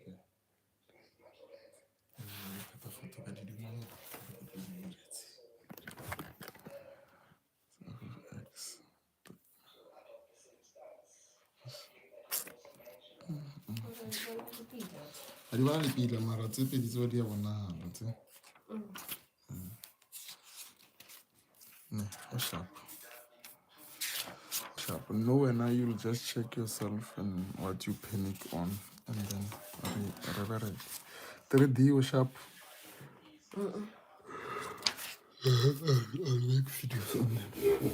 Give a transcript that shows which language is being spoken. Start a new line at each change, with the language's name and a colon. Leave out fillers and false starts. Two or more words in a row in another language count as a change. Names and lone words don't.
English: The photo that you know x.
Southern Sotho: I di bana le pila mara tse pedi tseo di a bonahala tse. Ne,
English: sharp. Sharp. No, when now you'll just check yourself and what you panic on, and then whatever. 3D or sharp. I'll make videos on them.